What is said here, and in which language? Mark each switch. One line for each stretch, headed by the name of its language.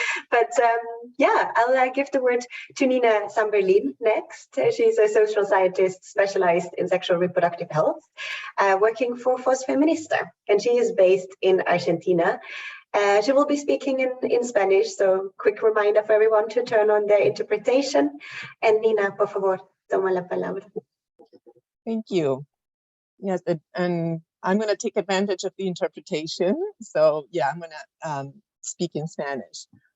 English: But I'll give the word to Nina Samberlin next. She's a social scientist specialized in sexual reproductive health, working for Fos Feminista, and she is based in Argentina. She will be speaking in Spanish, so quick reminder for everyone to turn on their interpretation.
Spanish: And Nina, por favor, toma la palabra.
English: Thank you. Yes, and I'm going to take advantage of the interpretation. So yeah, I'm going to speak in Spanish.